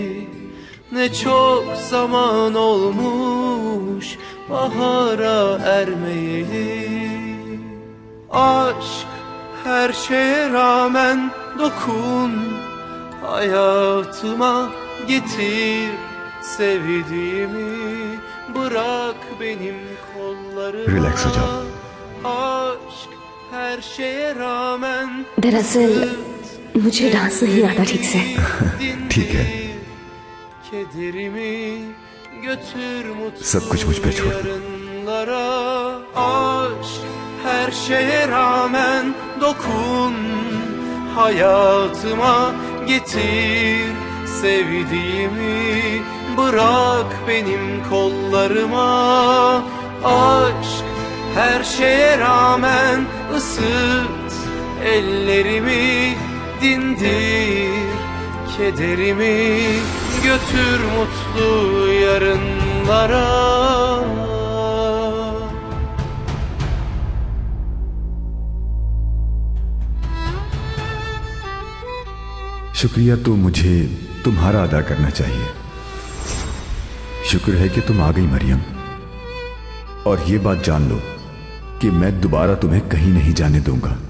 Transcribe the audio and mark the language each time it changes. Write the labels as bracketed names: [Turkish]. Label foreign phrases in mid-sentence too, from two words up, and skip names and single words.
[Turkish] Ne çok zaman olmuş bahara ermeyeli. Aşk her şeye rağmen dokun, hayatıma getir sevdiğimi, bırak benim kollarıma. [Hindi] रिलैक्स हो जाओ। [Turkish] Aşk her şeye rağmen [Hindi] दरअसल मुझे डांस नहीं आता ठीक से। ठीक है, [Turkish] kederimi götür mutlu [Hindi] सब कुछ मुझ पे छोड़ दो। [Turkish] yarınlara. Aşk her şeye rağmen dokun, hayatıma getir sevdiğimi, bırak benim kollarıma. Aşk her şeye rağmen ısıt ellerimi, dindir kederimi, götür mutlu yarınlara. [Hindi] शुक्रिया तो मुझे तुम्हारा अदा करना चाहिए। शुक्र है कि तुम आ गई मरियम, और ये बात जान लो कि मैं दोबारा तुम्हें कहीं नहीं जाने दूंगा।